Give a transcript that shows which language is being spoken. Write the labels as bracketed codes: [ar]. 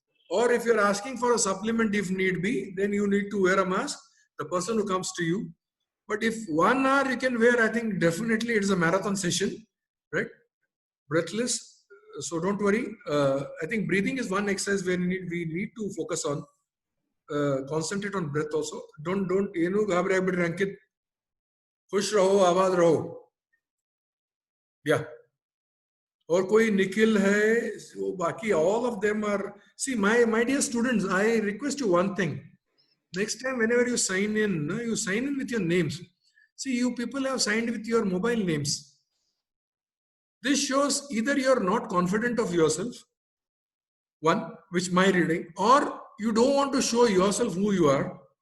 [en] Or if you're asking for a supplement if need be, then you need to wear a mask, the person who comes to you. But if 1 hour you can wear, I think definitely it is a marathon session, right? Breathless. So don't worry. I think breathing is one exercise where we need to focus on. Concentrate on breath also. Don't [kn] ಏನು ಗಾಬರಿ ಆಗ್ಬಿಡ್ರಿ ಅಂಕಿತ್. [hi] ಖುಷ್ ರಹೋ, ಆಬಾದ್ ರಹೋ. [kn] Yeah. [hi] और कोई निखिल है, वो बाकी [en] all of them are. See, my dear students, I request you one thing. Next time, whenever you sign in with your names. See, you people have signed with your mobile names. This shows either you are not confident of yourself, one, which my reading, or you don't want to show yourself who you are.